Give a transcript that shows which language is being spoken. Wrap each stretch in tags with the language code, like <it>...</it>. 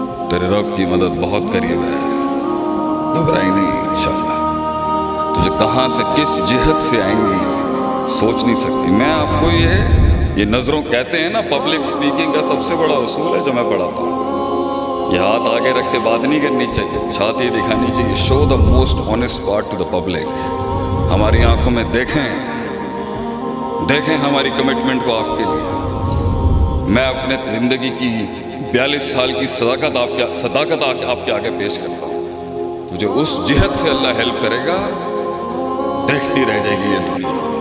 <ur>تیرے رب کی مدد بہت قریب ہے، گھبرائی نہیں انشاءاللہ. تجھے کہاں سے کس جہت سے آئیں گی سوچ نہیں سکتی. میں آپ کو یہ نظروں کہتے ہیں نا، پبلک سپیکنگ کا سب سے بڑا اصول ہے جو میں پڑھاتا ہوں. یہ ہاتھ آگے رکھ کے بات نہیں کرنی چاہیے، چھاتی دکھانی چاہیے.</ur> <en>Show the most honest part to the public.</en> <ur>ہماری آنکھوں میں دیکھیں ہماری کمٹمنٹ کو آپ کے لیے. میں اپنے زندگی کی 42 سال کی صداقت آپ کے آگے پیش کرتا ہوں. تجھے اس جہت سے اللہ ہیلپ کرے گا، دیکھتی رہ جائے گی یہ دنیا.</ur>